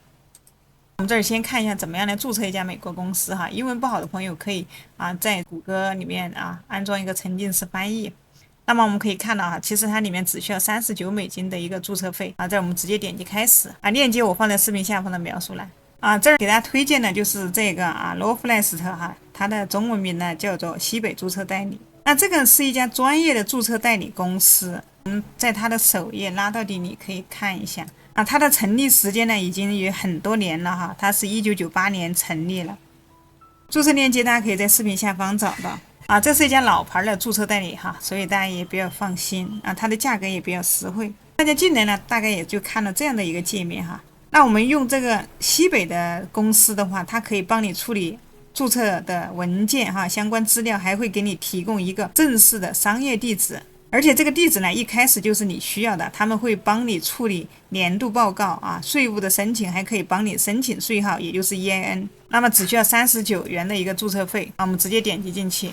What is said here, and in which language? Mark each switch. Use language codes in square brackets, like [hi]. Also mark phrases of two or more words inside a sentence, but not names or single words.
[zh] 我们這兒先看一下怎麼樣來注冊一家美國公司英文不好的朋友可以在谷歌裡面安裝一個沉浸式翻譯。那麼我們可以看到其實它裡面只需要39美金的一個注冊費這兒我們直接點擊開始鏈接我放在視頻下方的描述欄這兒給大家推薦的就是這個 Loftless 它的中文名呢叫做西北注冊代理。那這個是一家專業的注冊代理公司，在它的首頁拉到底你可以看一下它的成立時間呢已經有很多年了它是1998年成立了。注冊鏈接大家可以在視頻下方找到這是一家老牌的注冊代理所以大家也比較放心它的價格也比較實惠。大家進來呢大概也就看到這樣的一個界面那我們用這個西北的公司的話，它可以幫你處理註冊的文件哈，相關資料，還會給你提供一個正式的商業地址。而且這個地址呢，一開始就是你需要的，他們會幫你處理年度報告啊，稅務的申請，還可以幫你申請稅號，也就是 EIN。那麼只需要39元的一個註冊費，我們直接點擊進去。